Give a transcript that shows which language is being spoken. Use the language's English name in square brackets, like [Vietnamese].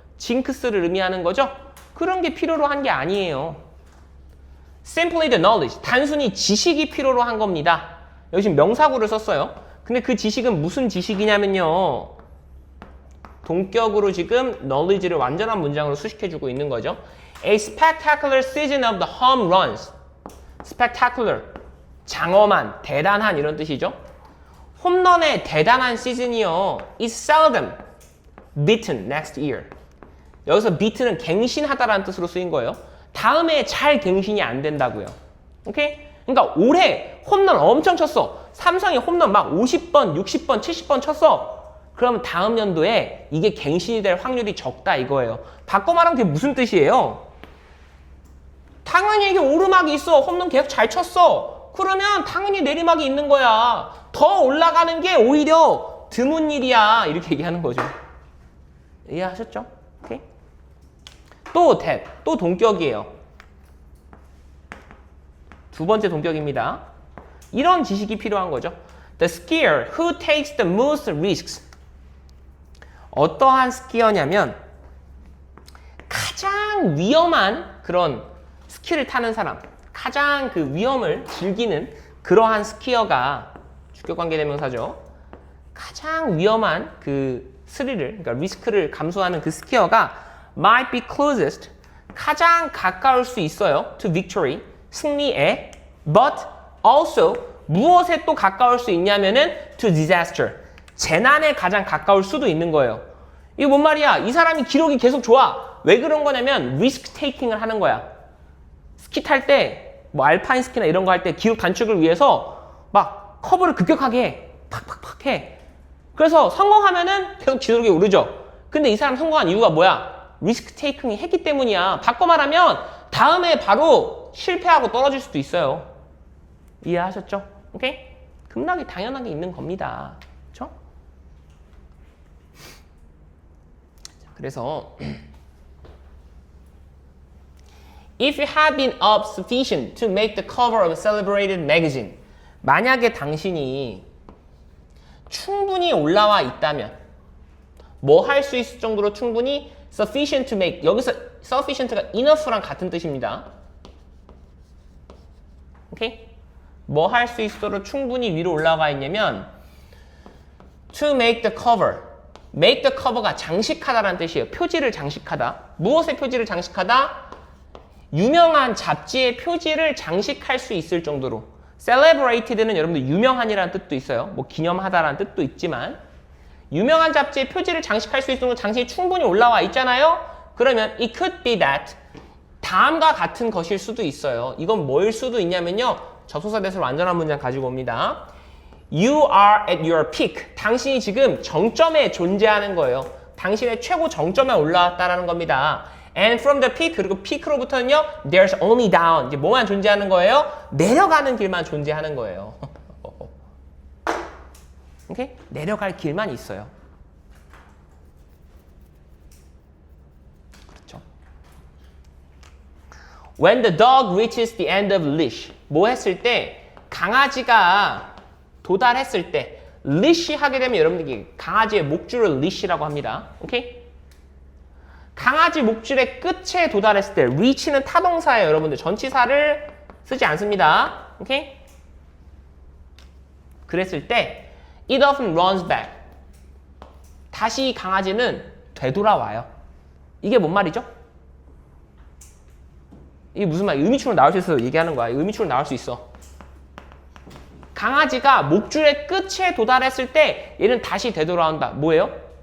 [Korean] 징크스를 의미하는 거죠. 그런 게 필요로 한 게 아니에요. [English] Simply the knowledge. [Korean] 단순히 지식이 필요로 한 겁니다. 여기 지금 명사구를 썼어요. 근데 그 지식은 무슨 지식이냐면요. 동격으로 지금 knowledge를 완전한 문장으로 수식해주고 있는 거죠. [English] A spectacular season of the home runs. spectacular, [Korean] 장엄한, 대단한 이런 뜻이죠. 홈런의 대단한 시즌이요. [English] is seldom beaten next year. [Korean] 여기서 beaten은 갱신하다라는 뜻으로 쓰인 거예요. 다음에 잘 갱신이 안 된다고요. 오케이? 그러니까 올해 홈런 엄청 쳤어. 삼성이 홈런 막 50번, 60번, 70번 쳤어. 그러면 다음 연도에 이게 갱신이 될 확률이 적다 이거예요. 바꿔 말하면 그게 무슨 뜻이에요? 당연히 이게 오르막이 있어. 홈런 계속 잘 쳤어. 그러면 당연히 내리막이 있는 거야. 더 올라가는 게 오히려 드문 일이야. 이렇게 얘기하는 거죠. 이해하셨죠? 오케이? 또 동격이에요. 두 번째 동격입니다. 이런 지식이 필요한 거죠. [English] The skier who takes the most risks. [Korean] 어떠한 스키어냐면 가장 위험한 그런 스키를 타는 사람, 가장 그 위험을 즐기는 그러한 스키어가 주격관계대명사죠. 가장 위험한 그 스릴을, 그러니까 리스크를 감수하는 그 스키어가 [English] might be closest, [Korean] 가장 가까울 수 있어요. [English] to victory, [Korean] 승리에. [English] but also [Korean] 무엇에 또 가까울 수 있냐면은 [English] to disaster, [Korean] 재난에 가장 가까울 수도 있는 거예요. 이거 뭔 말이야? 이 사람이 기록이 계속 좋아. 왜 그런 거냐면 리스크 테이킹을 하는 거야. 스키 탈 때 뭐 알파인 스키나 이런 거 할 때 기록 단축을 위해서 막 커브를 급격하게 해. 팍팍팍 해. 그래서 성공하면은 계속 지속이 오르죠. 근데 이 사람 성공한 이유가 뭐야? 리스크 테이킹이 했기 때문이야. 바꿔 말하면 다음에 바로 실패하고 떨어질 수도 있어요. 이해하셨죠? 오케이? 급락이 당연하게 있는 겁니다. 그렇죠? [English] 그래서 If you have been up sufficient to make the cover of a celebrated magazine, [Korean] 만약에 당신이 충분히 올라와 있다면 뭐 할 수 있을 정도로 충분히 [English] sufficient to make, [Korean] 여기서 [English] sufficient가 enough랑 [Korean] 같은 뜻입니다. 오케이? 뭐 할 수 있도록 충분히 위로 올라가 있냐면 [English] to make the cover, make the cover [Korean] 가 장식하다라는 뜻이에요. 표지를 장식하다. 무엇의 표지를 장식하다? 유명한 잡지의 표지를 장식할 수 있을 정도로. celebrated는 여러분들 유명한이라는 뜻도 있어요. 뭐 기념하다라는 뜻도 있지만 유명한 잡지의 표지를 장식할 수 있을 정도로 장식이 충분히 올라와 있잖아요. 그러면 [English] it could be that [Korean] 다음과 같은 것일 수도 있어요. 이건 뭐일 수도 있냐면요. 접속사 대수로 완전한 문장 가지고 옵니다. [English] You are at your peak. [Korean] 당신이 지금 정점에 존재하는 거예요. 당신의 최고 정점에 올라왔다라는 겁니다. [English] And from the peak, [Korean] 그리고 [English] peak로부터는요, there's only down. [Korean] 이제 뭐만 존재하는 거예요? 내려가는 길만 존재하는 거예요. 오케이? 내려갈 길만 있어요. 그렇죠? [English] When the dog reaches the end of leash. [Korean] 뭐 했을 때? 강아지가 도달했을 때, leash 하게 되면 여러분들이 강아지의 목줄을 leash라고 합니다. 오케이? 강아지 목줄의 끝에 도달했을 때 reach는 타동사예요. 여러분들 전치사를 쓰지 않습니다. 오케이? 그랬을 때 [English] it often runs back. [Korean] 다시 강아지는 되돌아와요. 이게 뭔 말이죠? 이게 무슨 말이야? 의미추로 나올 수 있어서 얘기하는 거야. 의미추로 나올 수 있어. 강아지가 목줄의 끝에 도달했을 때 얘는 다시 되돌아온다. 뭐예요?